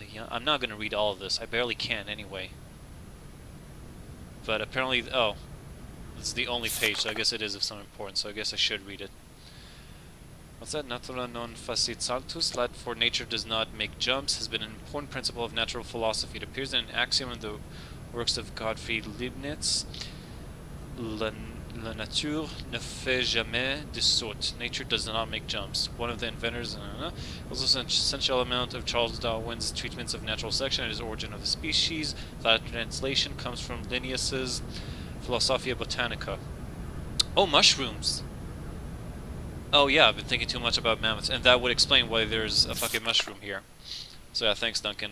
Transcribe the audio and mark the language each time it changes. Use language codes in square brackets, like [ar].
[en] I'm not going to read all of this. I barely can anyway. But apparently... Oh. This is the only page, so I guess it is of some importance, so I guess I should read it. What's that? [la] Natura non facit saltus, [en] Latin for nature does not make jumps, has been an important principle of natural philosophy. It appears in an axiom in the works of Gottfried Leibniz. [fr] La nature ne fait jamais de saut. [en] Nature does not make jumps. One of the inventors, also an essential element of Charles Darwin's treatments of natural selection and his origin of the species. That translation comes from Linnaeus's Philosophia Botanica. Oh, mushrooms! Oh yeah, I've been thinking too much about mammoths, and that would explain why there's a fucking mushroom here. So yeah, thanks Duncan.